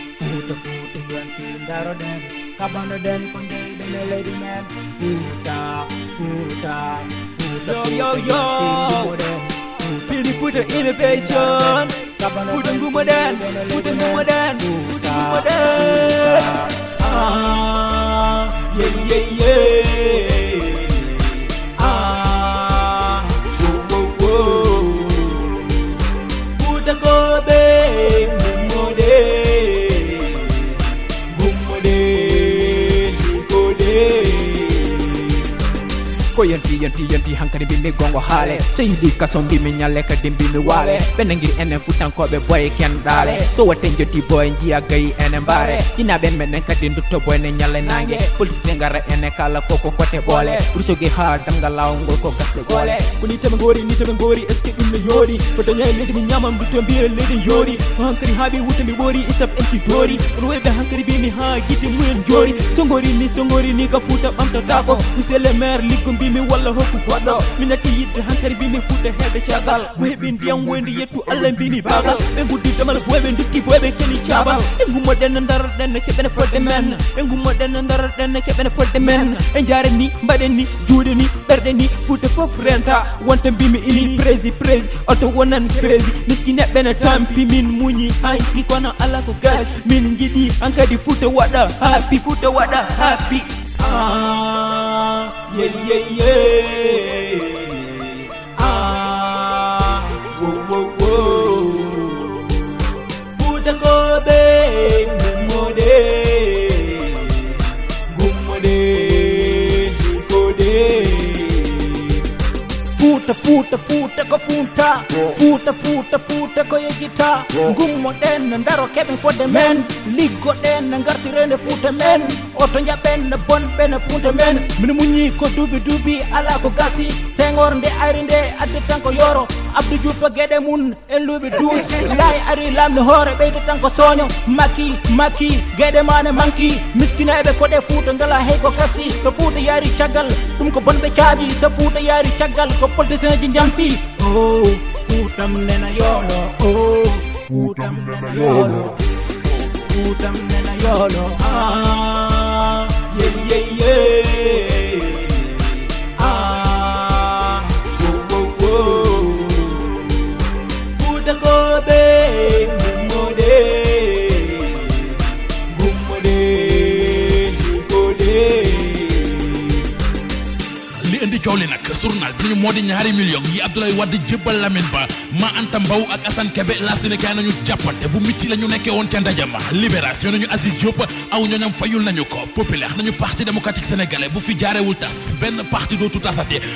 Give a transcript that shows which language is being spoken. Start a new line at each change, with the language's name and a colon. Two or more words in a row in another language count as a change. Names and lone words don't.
Fula: Futa, futa, yonti, ndaroden. Kabanoden, kondeyden, e
English: lady man.
Fula: Futa, futa, futa, Yo, futa, yo, yonti, yo. ngumoden. Futa, Fini futa futa, innovation. kabanoden, Futa ngumoden. kondeyden, e Futa
English: lady man.
Fula: ngumoden. Futa Futa, ngumoden. futa. Ah, yeah, yeah, yeah. Ah, wo, wo, wo. Futa gobe, ngumode. Ngumode, ngumode. Ko yonti, yonti, yonti, hankadi mbi mi gongo haale. So yidi kaso mbi mi nyale kadi mbi mi wale. Ɓe nangiri enen futankoɓe boy ken dale. So waten joti boy njiya gayi enen bare. Jinaɓe menen kadi ndutto boy ne nyale nange. Politicien ngara enen kala fo ko kote boole. Rusogi ha damgal lawol ngol ko gasde gole. Ko ni teme ngori, ni teme ngori,
French: est ce que
Fula: ɗum ne yori? Ko daña e leydi mi nyamam ndutto mbiye leydi yori. Ko hankadi haaɓi wutte mi ɓori, isap en ci dori. Kono wayɓe hankadi mbi mi ha gite mumen jori. So ngori ni, so ngori ni, ka futa ɓamtatako.
French: Monsieur le maire,
Fula: liggo mbi mi walla hokku goɗɗo. Mi natti yidde hankadi mbi mi futa hedde caggal. Mo heɓi ndiyam woyde yettu Allah mbi mi bagal. Ɓe guddi damal boyɓe ndukki boyɓe keni cabal. Ɓe gummoɗen no daroɗen no keɓen fodde men. Ɓe gummoɗen no daroɗen no keɓen fodde men. Ɓe jaren ni, mbaɗen ni, juuɗe ni, ɓerɗe ni, futa fof renta. Wonta mbi mi ini, prési, prési, oto wonan prési. Miskineɓe no tampi, min muñi hanki, kono ala ko gas. Min jiɗi hankadi futa waɗa happy, futa waɗa happy. Ah, yeah, yeah, yeah. Ah, wo, wo, wo. Futa gobe, ngummode. Ngummode, ngummode. Futa, futa, futa ko funta. Futa, futa, futa ko yejita. Ngummoɗen no ndaro keɓen fodde men. Liggoɗen no ngartiren e futa men. Oto jaɓen no bonɓe no punta men. Min muñi ko duuɓi duuɓi ala ko gasi. Senghor nde ari nde addi tan ko yoro. Abdou Diouf to gueɗe mun en luuɓi douze. Laay ari lamde hoore ɓeyde tan ko soño. Maki, maki, gueɗe mane manki. Miskineɓe koɗe futa ngala hay ko kasi. So futa yaari caggal, ɗum ko bonɓe caabi. So futa yaari caggal, ko politicien ji jampi. Oh, futam nena yolo. Oh, futam nena yolo. Futam nena yolo. Ah, yeah, yeah, yeah. Ah, wo, wo, wo. Futa gobe, ngumode. Ngumode, ngumode.
Wolof: Li indi coow li nag, journal bi ñu moo di ñaari million yi Abdoulaye Wade jébbal Lamine Ba. Ma Anta Mbow ak Assane Kebe, la Sénégal nañu jàppante bu mitti la ñu nekkee woon ca ndaje ma. Libération nañu Aziz Diop, aw ñooñam fayul nañu ko. Populaire nañu Parti démocratique sénégalais bu fi jaarewul tas, benn parti dootu tasate.